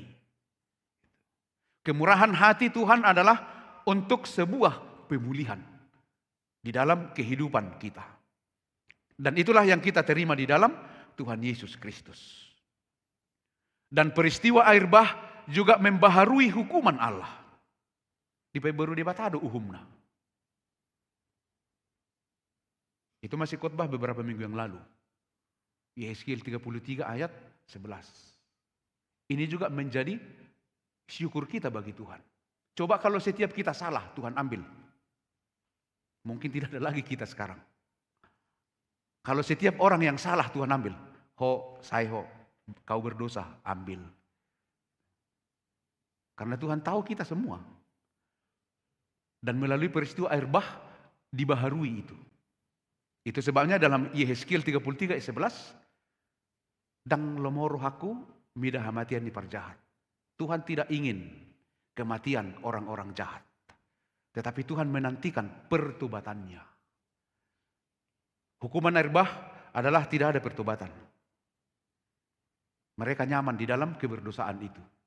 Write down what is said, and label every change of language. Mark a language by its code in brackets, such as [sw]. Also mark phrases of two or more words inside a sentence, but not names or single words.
[id] Kemurahan hati Tuhan adalah untuk sebuah pemulihan di dalam kehidupan kita. Dan itulah yang kita terima di dalam Tuhan Yesus Kristus. Dan peristiwa air bah juga membaharui hukuman Allah. [bbc] Di baru debatado uhumna. [id] Itu masih khotbah beberapa minggu yang lalu. Yehezkiel 33 ayat 11. Ini juga menjadi syukur kita bagi Tuhan. Coba kalau setiap kita salah, Tuhan ambil. Mungkin tidak ada lagi kita sekarang. Kalau setiap orang yang salah Tuhan ambil. Kau berdosa, ambil. Karena Tuhan tahu kita semua. Dan melalui peristiwa air bah, dibaharui itu. Itu sebabnya dalam Yehezkiel 33 ayat 11. [bbc] Dang lomoro haku, midah hamatian di parjahat. [id] Tuhan tidak ingin kematian orang-orang jahat. Tetapi Tuhan menantikan pertobatannya. Hukuman air bah adalah tidak ada pertobatan. Mereka nyaman di dalam keberdosaan itu.